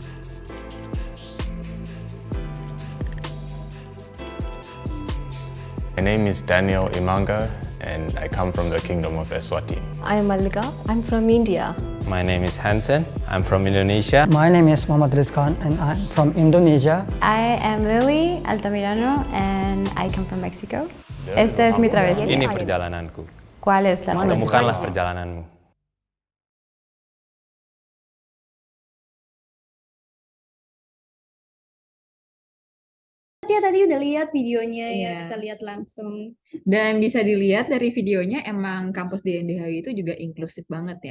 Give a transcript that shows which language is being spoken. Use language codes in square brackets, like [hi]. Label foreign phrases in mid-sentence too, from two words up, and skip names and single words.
[en] My name is Daniel Imanga and I come from the Kingdom of Eswatini. I am Mallika. I'm from India. My name is Hansen. I'm from Indonesia. My name is Muhammad Rizkan and I'm from Indonesia. I am Lily Altamirano and I come from Mexico. [es] Esta es mi travesía. [id] Ini perjalananku. [es] ¿Cuál es la travesía? [id] Temukanlah perjalananmu. Dia tadi udah lihat videonya ya, Iya. bisa lihat langsung. Dan bisa dilihat dari videonya emang kampus di NDHU itu juga inklusif banget ya.